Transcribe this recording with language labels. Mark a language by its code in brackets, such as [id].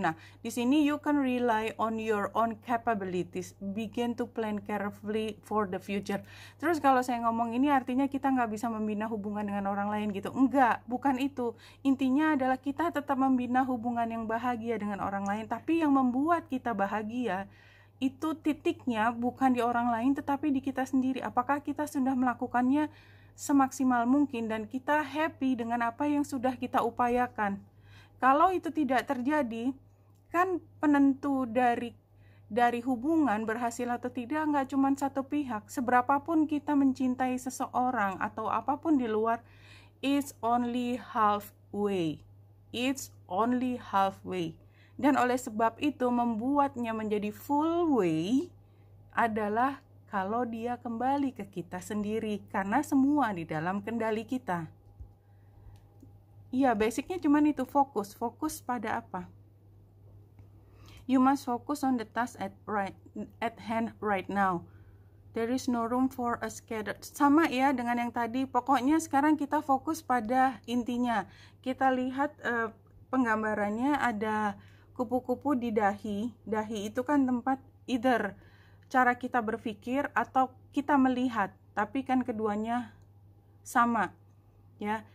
[id] Nah, di sini [en] you can rely on your own capabilities, begin to plan carefully for the future. [id] Terus kalau saya ngomong ini artinya kita nggak bisa membina hubungan dengan orang lain gitu. Enggak, bukan itu. Intinya adalah kita tetap membina hubungan yang bahagia dengan orang lain, tapi yang membuat kita bahagia itu titiknya bukan di orang lain tetapi di kita sendiri. Apakah kita sudah melakukannya semaksimal mungkin dan kita happy dengan apa yang sudah kita upayakan. Kalau itu tidak terjadi, kan penentu dari hubungan berhasil atau tidak nggak cuma satu pihak. Seberapapun kita mencintai seseorang atau apapun di luar, [en] it's only halfway. It's only halfway. [id] Dan oleh sebab itu membuatnya menjadi [en] full way [id] adalah kalau dia kembali ke kita sendiri, karena semua di dalam kendali kita. Ya, basicnya cuma itu, fokus pada apa? [en] You must focus on the task at hand right now. There is no room for a scattered. [id] Sama ya dengan yang tadi, pokoknya sekarang kita fokus pada intinya. Kita lihat penggambarannya ada kupu-kupu di dahi. Dahi itu kan tempat [en] either [id] cara kita berpikir atau kita melihat, tapi kan keduanya sama ya.